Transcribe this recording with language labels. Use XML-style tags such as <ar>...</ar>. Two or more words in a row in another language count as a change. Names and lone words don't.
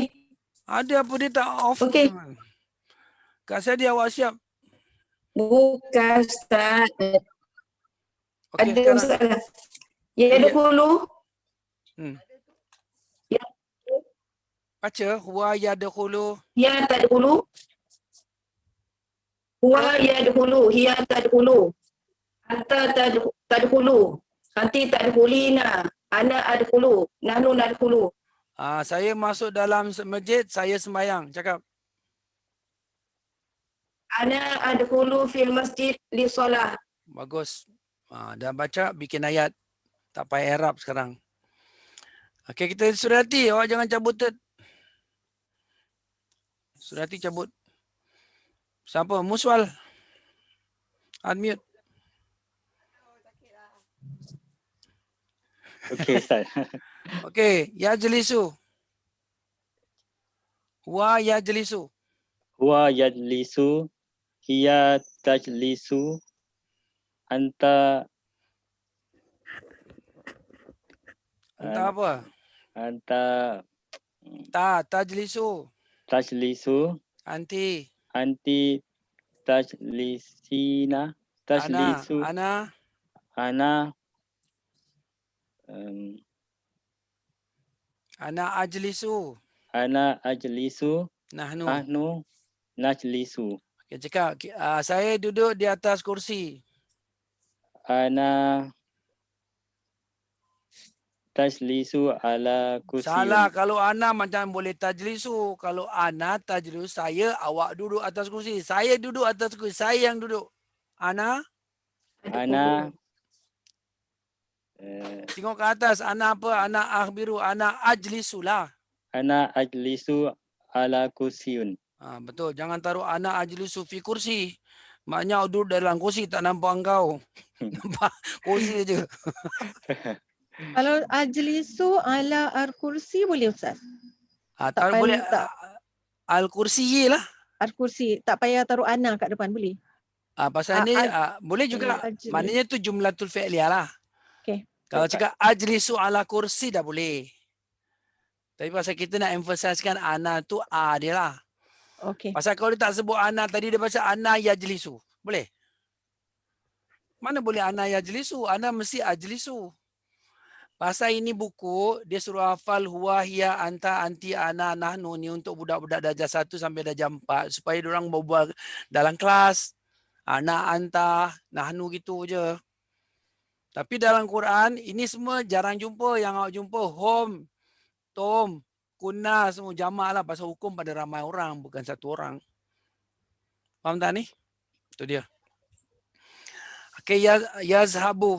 <ms>Ada apa dia tak off? Okey. Kak Sadia, awak siap? Bukan Ustaz. Okay, ada Ustaz. Ya dahulu. Ya. Baca.</ms> <ar>هو يدخل. يا تدخل هو يدخل. هي تدخل أنت تدخل. أنتِ تدخلين أنا أدخل نحن ندخل.</ar> <ms>Saya masuk dalam masjid, saya sembahyang. Cakap.</ms> <ar>أنا أدخل في المسجد للصلاة.</ar> <ms>Bagus. Dah baca, bikin ayat. Tak payah Arab sekarang. Okey, kita Surati, awak jangan cabut. Surati cabut. Siapa? Muswal. Unmute. Okey Ustaz. Okey,</ms> <ar>يجلس ويجلس. هو يجلس هي تجلس أنت</ar> <ms>Anta apa?</ms> <ar>anta Tajlisu. tajlisu, Anti. أنتِ تجلسين تجلس, Ana. ana أنا أجلس. أنا أجلس, Nahnu. نحن نجلس.</ar> <ms>Okay, cakap, saya duduk di atas kursi.</ms> <ar>أنا تجلس على كرسي.</ar> <ms>Salah, kalau ana macam boleh tajlisu. Kalau</ms> <ar>أنا تجلس,</ar> <ms>saya, awak duduk atas kursi. Saya duduk atas kursi, saya yang duduk. Ana. Tengok ke atas, ana apa?</ms> <ar>أنا أخبر أنا أجلس lah. أنا أجلس على كرسيٍّ.</ar> <ms>Betul, jangan taruh</ms> <ar>أنا أجلس في كرسي.</ar> <ms>Maknanya awak duduk dalam kursi, tak nampak engkau. Nampak kursi je. Kalau</ms> <ar>أجلس على الكرسي</ar> <ms>boleh Ustaz? Tak boleh. Al-kursi lah. Al-kursi, tak payah taruh ana kat depan, boleh? Pasal ni boleh juga. Maknanya tu jumlatul fi'liyah lah. Okay. Kalau cakap</ms> <ar>أجلس على كرسي</ar> <ms>dah boleh. Tapi pasal kita nak emphasizekan ana tu a dia lah. Okay. Pasal kalau dia tak sebut ana tadi, dia baca</ms> <ar>أنا يجلس.</ar> <ms>Boleh? Mana boleh</ms> <ar>أنا يجلس?</ar> <ms>Ana mesti ajlisu. Pasal ini buku, dia suruh hafal</ms> <ar>هو هي أنت أنتِ أنا نحن</ar> <ms>ni untuk budak-budak darjah 1 sampai darjah 4 supaya diorang berbual dalam kelas.</ms> <ar>أنا أنت نحن</ar> <ms>gitu je. Tapi dalam Quran, ini semua jarang jumpa. Yang awak jumpa</ms> <ar>هم تم كنا,</ar> <ms>semua jamak lah. Pasal hukum pada ramai orang, bukan satu orang. Faham tak ni? Itu dia. Okay, yazhabu.</ms>